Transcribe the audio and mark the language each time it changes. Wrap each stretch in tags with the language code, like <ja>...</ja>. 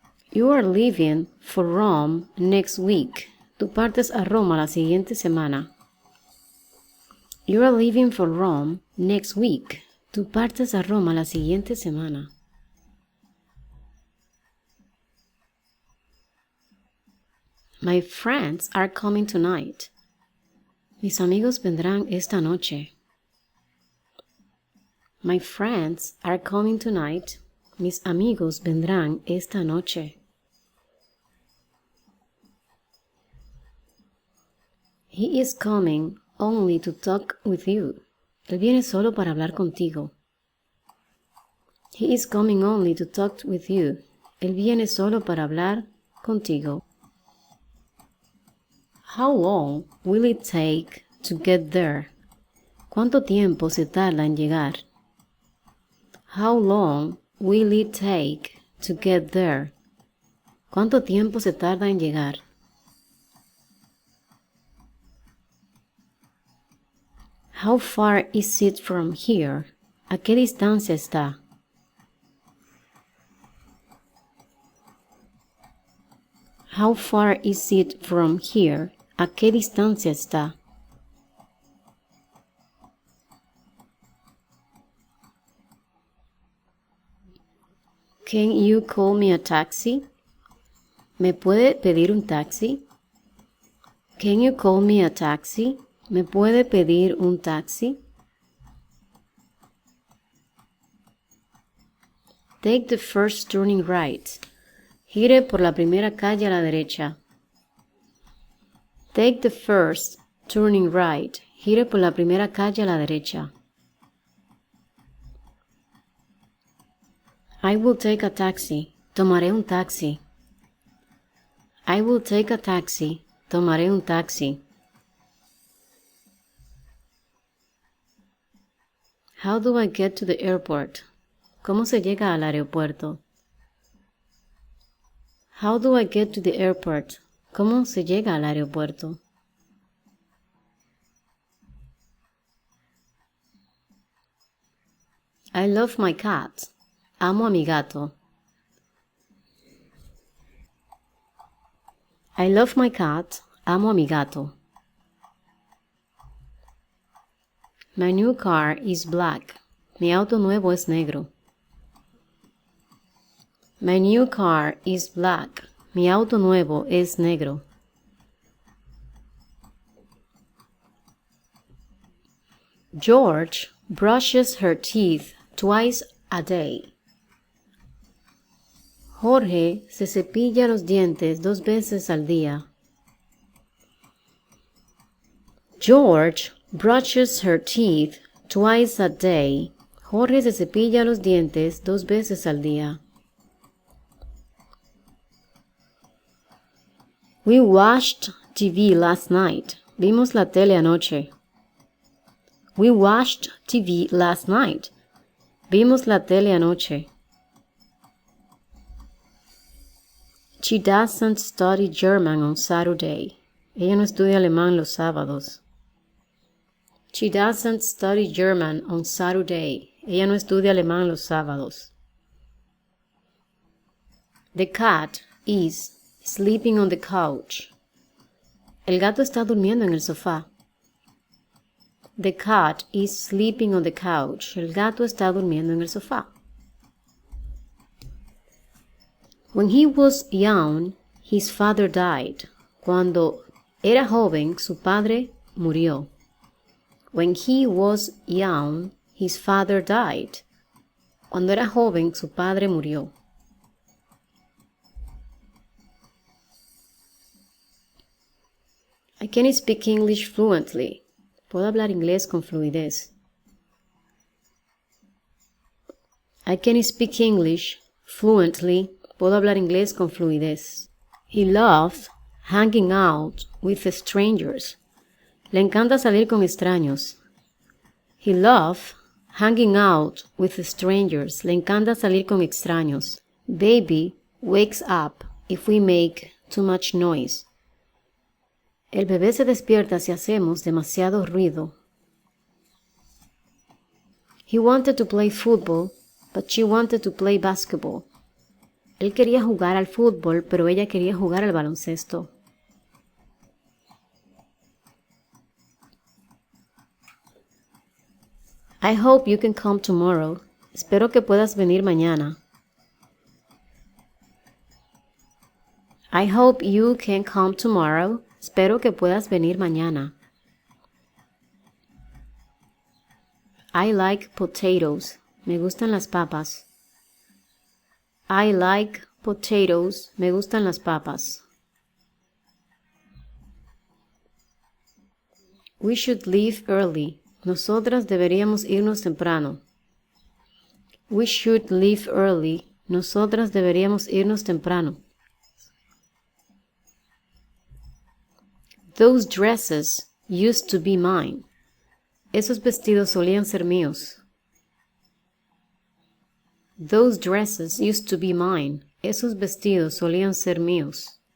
<en>You are leaving for Rome next week.</en> <es>Tú partes a Roma la siguiente semana.</es> <en>You are leaving for Rome next week.</en> <es>Tú partes a Roma la siguiente semana.</es> <en>My friends are coming tonight.</en> <es>Mis amigos vendrán esta noche.</es> <en>My friends are coming tonight.</en> <es>Mis amigos vendrán esta noche.</es> <en>He is coming only to talk with you.</en> <es>Él viene solo para hablar contigo.</es> <en>He is coming only to talk with you.</en> <es>Él viene solo para hablar contigo.</es> <en>How long will it take to get there?</en> <es>¿Cuánto tiempo se tarda en llegar?</es> <en>How long will it take to get there?</en> <es>¿Cuánto tiempo se tarda en llegar?</es> <en>How far is it from here?</en> <es>¿A qué distancia está?</es> <en>How far is it from here?</en> <es>¿A qué distancia está?</es> <en>Can you call me a taxi?</en> <es>¿Me puede pedir un taxi?</es> <en>Can you call me a taxi?</en> <es>¿Me puede pedir un taxi?</es> <en>Take the first turning right.</en> <es>Gire por la primera calle a la derecha.</es> <en>Take the first turning right.</en> <es>Gire por la primera calle a la derecha.</es> <en>I will take a taxi.</en> <es>Tomaré un taxi.</es> <en>I will take a taxi.</en> <es>Tomaré un taxi.</es> <en>How do I get to the airport?</en> <es>¿Cómo se llega al aeropuerto?</es> <en>How do I get to the airport?</en> <es>¿Cómo se llega al aeropuerto?</es> <en>I love my cat.</en> <es>Amo a mi gato.</es> <en>I love my cat.</en> <es>Amo a mi gato.</es> <en>My new car is black.</en> <es>Mi auto nuevo es negro.</es> <en>My new car is black.</en> <es>Mi auto nuevo es negro.</es> <en>George brushes her teeth twice a day.</en> <es>Jorge se cepilla los dientes 2 veces al día.</es> <en>George brushes her teeth twice a day.</en> <es>Jorge se cepilla los dientes 2 veces al día.</es> <en>We watched TV last night.</en> <es>Vimos la tele anoche.</es> <en>We watched TV last night.</en> <es>Vimos la tele anoche.</es> <en>She doesn't study German on Saturday.</en> <es>Ella no estudia alemán los sábados.</es> <en>She doesn't study German on Saturday.</en> <es>Ella no estudia alemán los sábados.</es> <en>The cat is sleeping on the couch.</en> <es>El gato está durmiendo en el sofá.</es> <en>The cat is sleeping on the couch.</en> <es>El gato está durmiendo en el sofá.</es> <en>When he was young, his father died.</en> <es>Cuando era joven, su padre murió.</es> <en>When he was young, his father died.</en> <es>Cuando era joven, su padre murió.</es> <en>I can speak English fluently.</en> <es>Puedo hablar inglés con fluidez.</es> <en>I can speak English fluently.</en> <es>Puedo hablar inglés con fluidez.</es> <en>He loves hanging out with strangers.</en> <es>Le encanta salir con extraños.</es> <en>He loves hanging out with strangers.</en> <es>Le encanta salir con extraños.</es> <en>Baby wakes up if we make too much noise.</en> <es>El bebé se despierta si hacemos demasiado ruido.</es> <en>He wanted to play football, but she wanted to play basketball.</en> <es>Él quería jugar al fútbol, pero ella quería jugar al baloncesto.</es> <en>I hope you can come tomorrow.</en> <es>Espero que puedas venir mañana.</es> <en>I hope you can come tomorrow.</en> <es>Espero que puedas venir mañana.</es> <en>I like potatoes.</en> <es>Me gustan las papas.</es> <en>I like potatoes.</en> <es>Me gustan las papas.</es> <en>We should leave early.</en> <es>Nosotras deberíamos irnos temprano.</es> <en>We should leave early.</en> <es>Nosotras deberíamos irnos temprano.</es> <en>Those dresses used to be mine.</en> <es>Esos vestidos solían ser míos.</es> <en>Those dresses used to be mine.</en> <es>Esos vestidos solían ser míos.</es>